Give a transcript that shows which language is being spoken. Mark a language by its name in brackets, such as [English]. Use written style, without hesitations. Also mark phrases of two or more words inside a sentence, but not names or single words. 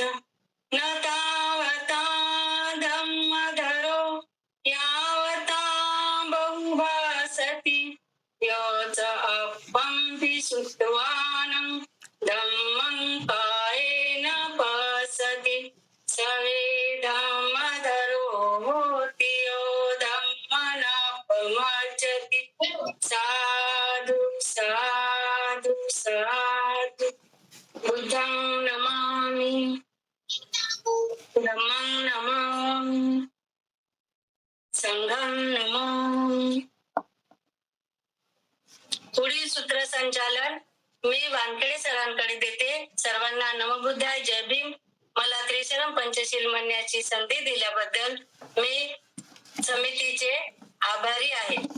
[Pali] न तावता धम्मधरो यावता बहुभासति. यो च अपम्पि श्रुत्वानं धम्मं कायेन पश्यति. सवे धम्मधरो होति यो धम्मनापमज्जति. साधु साधु साधु. बुद्धं नमामि. धम्मं नमामि. संघं नमामि. [Marathi] पुढील सूत्रसंचालन मी वानखेडे सरांकडे देते. सर्वांना [Pali] नमो बुद्धाय. [Marathi] जय भीम. मला परिश्रम पंचशील म्हणण्याची संधी दिल्याबद्दल मी समितीचे आभारी आहे.